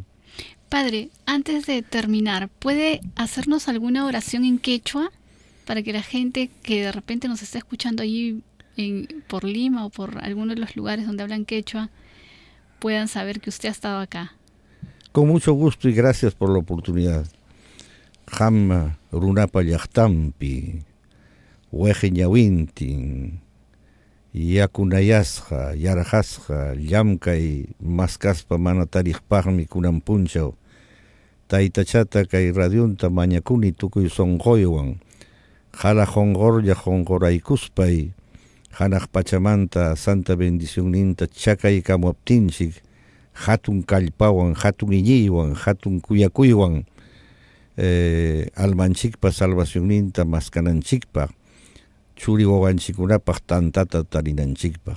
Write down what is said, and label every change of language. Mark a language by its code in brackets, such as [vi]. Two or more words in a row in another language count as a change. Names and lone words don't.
[es] Padre, antes de terminar, ¿puede hacernos alguna oración en quechua para que la gente que de repente nos está escuchando allí por Lima o por alguno de los lugares donde hablan quechua puedan saber que usted ha estado acá? Con mucho gusto y gracias por la oportunidad. [qu] Jamma runapa llaqtampi, weje ñawintin, yakunayasqa, yarajasqa, llamkay maskaspa mana tariqpaqmi kunan punchaw. Taytachata kay radiunta mañakuni tukuy sonqoywan, jala jonqorlla jonqoraykuspay, hanaq pachamanta [es] santa bendición [qu] ninta chakay kamuaptinchik, hatun kallpawan, hatun iñiywan, hatun kuyakuywan, almanchikpa salvación ninta maskananchikpa, churi wawanchikunapaq tantata tarinanchikpa.